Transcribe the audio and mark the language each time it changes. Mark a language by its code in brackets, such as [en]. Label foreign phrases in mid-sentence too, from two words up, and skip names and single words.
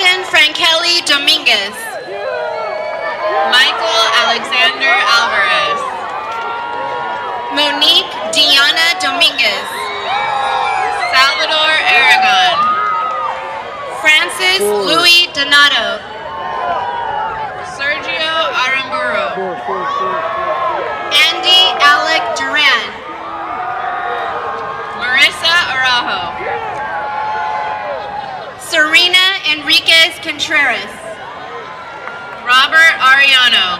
[en] Frankeli Dominguez. Michael Alexander Alvarez. Monique Diana Dominguez. Salvador Aragon. Francis Louis Donato. Sergio Aramburu. Andy Alec Duran. Marissa Araujo. Serena Enriquez Contreras. Robert Ariano.